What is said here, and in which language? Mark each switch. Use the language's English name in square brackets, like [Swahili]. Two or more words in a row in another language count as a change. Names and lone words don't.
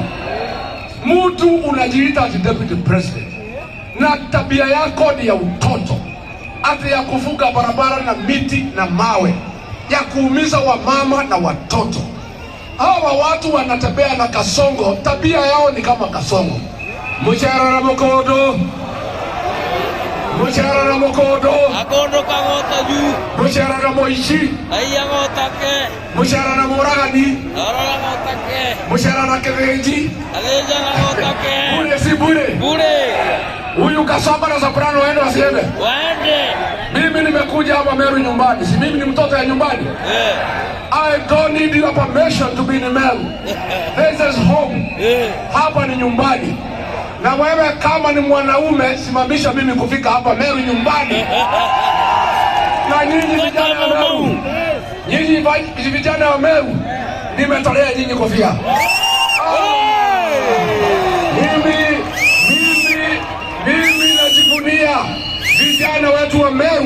[Swahili] Mtu unajiita ati [English] deputy president. [Swahili] Na tabia yako ni ya utoto. Ati ya kufunga barabara na miti na mawe. Ya kuumiza wamama na watoto. Hawa watu wanatembea na Kasongo, tabia yao ni kama Kasongo. Muchara na Mokodo. Muchara na Mokodo. Akondo kagota juu. Muchara na Moishi. Aya gotake. Muchara na Moragani. Arora gotake. Muchara na Kevenji. Aleja gotake. Bure si bure? Bure. Huyu Kasongo na Soprano waende wasiende? Waende. Mimi nimekuja hapa Meru nyumbani. Si mimi ni mtoto ya nyumbani? [English] I don't need your permission to be in Meru. This is home. [Swahili] Hapa ni nyumbani. Na wewe kama ni mwanaume, simamisha mimi kufika hapa Meru nyumbani. Na nyinyi vijana wa Meru. Nyinyi vijana wa Meru. Nimetolea nyinyi kofia. Mimi najivunia vijana wetu wa Meru.